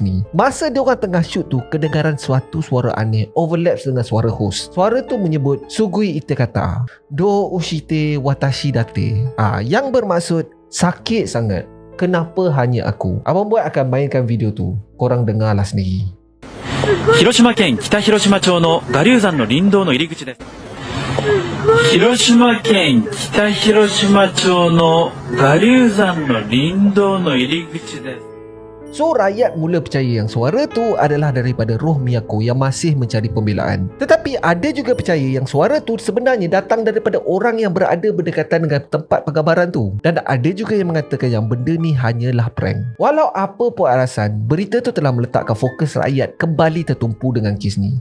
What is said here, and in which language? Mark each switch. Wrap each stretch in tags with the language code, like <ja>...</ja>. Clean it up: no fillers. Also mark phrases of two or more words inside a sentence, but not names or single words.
<ms>Masa dia orang tengah shoot tu, kedengaran suatu suara aneh overlaps dengan suara host. Suara tu menyebut</ms> <ja>すぐい いて かた どうして 私 だて,</ja> <ms>yang bermaksud sakit sangat, kenapa hanya aku. Abang Boy akan mainkan video tu, korang dengarlah sendiri.</ms> <ja>広島県北広島町の我流山の林道の入り口です。 広島県北広島町の我流山の林道の入り口です。</ja> <ms>So, rakyat mula percaya yang suara tu adalah daripada roh Miyako yang masih mencari pembelaan. Tetapi ada juga percaya yang suara tu sebenarnya datang daripada orang yang berada berdekatan dengan tempat penggambaran tu. Dan ada juga yang mengatakan yang benda ni hanyalah prank. Walau apa pun alasan, berita tu telah meletakkan fokus rakyat kembali tertumpu dengan kes ni.</ms>